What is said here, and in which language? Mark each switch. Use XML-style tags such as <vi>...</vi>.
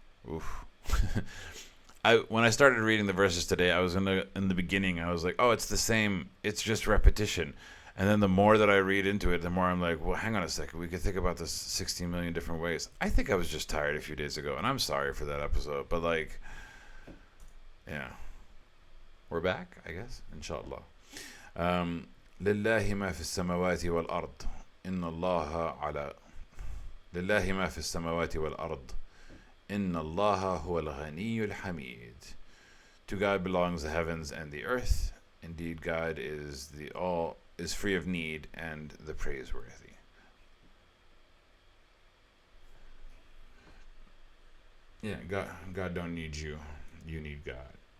<en>Oof. When I started reading the verses today, I was in the beginning, I was like, it's the same, it's just repetition. And then the more that I read into it, the more I'm like, well, hang on a second, we could think about this 16 million different ways. I think I was just tired a few days ago, and I'm sorry for that episode, but like, yeah. We're back, I guess, inshallah.</en> <ar>لله ما في السماوات والأرض إن الله على لله ما في السماوات والأرض إن الله هو الغني الحميد.</ar> <en>To God belongs the heavens and the earth. Indeed, God is free of need and the praiseworthy. Yeah, God don't need you. You need God.</en>